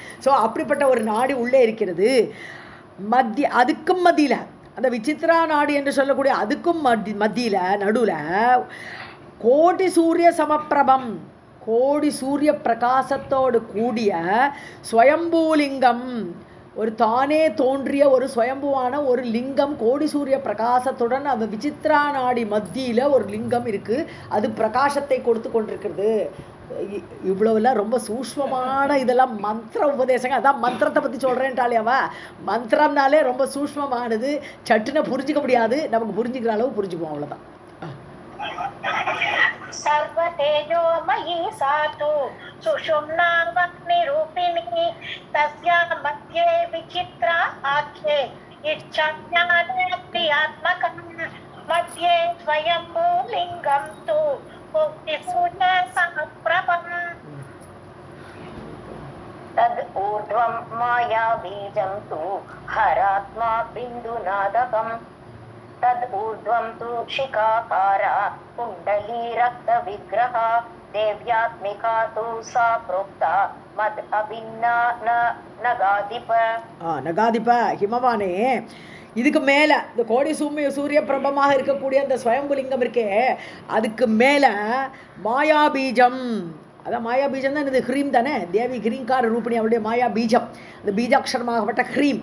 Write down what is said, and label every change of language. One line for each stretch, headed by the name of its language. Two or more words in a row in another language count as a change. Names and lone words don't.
Tamil: ஸோ அப்படிப்பட்ட ஒரு நாடி உள்ளே இருக்கிறது. அதுக்கும் மத்தியில் அந்த விசித்ரா நாடி என்று சொல்லக்கூடிய அதுக்கும் மத்தியில் நடுவில்
Sanskrit: कोटि सूर्य समप्रभम्,
Tamil: கோடி சூரிய பிரகாசத்தோடு கூடிய ஸ்வயம்பூலிங்கம், ஒரு தானே தோன்றிய ஒரு சுயம்புவான ஒரு லிங்கம், கோடி சூரிய பிரகாசத்துடன் அந்த விசித்ரா நாடி மத்தியில் ஒரு லிங்கம் இருக்குது. அது பிரகாசத்தை கொடுத்து கொண்டிருக்கிறது. இவ்வளவுலாம் ரொம்ப சூஷ்மமான இதெல்லாம் மந்திர உபதேசங்க. அதான் மந்திரத்தை பற்றி சொல்கிறேன்ட்டாலேவா, மந்திரம்னாலே ரொம்ப சூஷ்மமானது, சட்டுன்னு புரிஞ்சிக்க முடியாது. நமக்கு புரிஞ்சுக்கிற அளவு புரிஞ்சுக்குவோம், அவ்வளோதான்.
Sanskrit: सर्वतेजोमयी सा तु सुषुम्ना वह्नि रूपिणी तस्या मध्ये विचित्रा आख्ये इच्छा ज्ञान क्रियात्मकं मध्ये स्वयंभूलिंगं तु कोटि सूर्य समप्रभम्. तद् ऊर्ध्वं माया बीजं तु हरात्मा बिन्दुनादकम् तद् ऊर्ध्वं तु शिखाकारा कुण्डली रक्तविग्रहा देव्यात्मिका तु सा प्रोक्ता मद अभिन्ना नगाधिप हिमवन्.
Tamil: இதுக்கு மேலே இந்த கோடி சூரிய பிரபமாக இருக்கக்கூடிய அந்த ஸ்வயம்புலிங்கம் இருக்கே, அதுக்கு மேலே மாயா பீஜம், அதான் மாயா பீஜம் தான் இது ஹ்ரீம் தானே,
Sanskrit: देवी ह्रीङ्कार रूपिणी
Tamil: அவருடைய மாயா பீஜம், அந்த பீஜாட்சரமாகப்பட்ட ஹ்ரீம்.